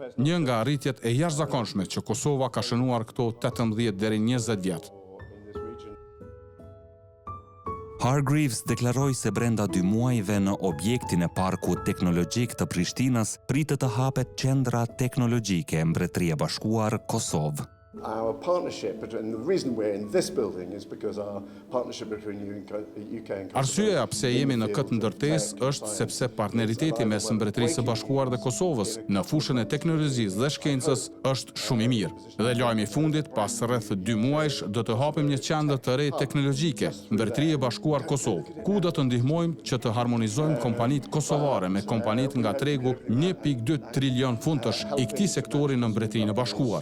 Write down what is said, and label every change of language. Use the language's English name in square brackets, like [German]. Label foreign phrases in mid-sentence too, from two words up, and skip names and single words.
[Albanian] Një nga arritjet e jashtëzakonshme që Kosova ka shënuar këto 18 deri 20 vjet. Hargreaves deklaroi se brenda 2 muajve në objektin e Parkut Teknologjik të Prishtinës pritet të hapet qendra teknologjike Mbretëria e Bashkuar Kosovë. [English] Our partnership, and the reason we're in this building is because our partnership between UK and Kosovo. [Albanian] Arsyeja pse jemi në këtë ndërtesë është sepse partneriteti mes Mbretërisë së Bashkuar dhe Kosovës në fushën e teknologjisë dhe shkencës është shumë i mirë. Dhe lajmi i fundit, pas rreth 2 muajsh, do të hapim një qendër të re teknologjike, Mbretëria e Bashkuar Kosovë, ku do të ndihmojmë që të harmonizojmë kompanitë kosovare me kompanitë nga tregu 1.2 trilion funtësh i këtij sektori në Mbretërinë e Bashkuar.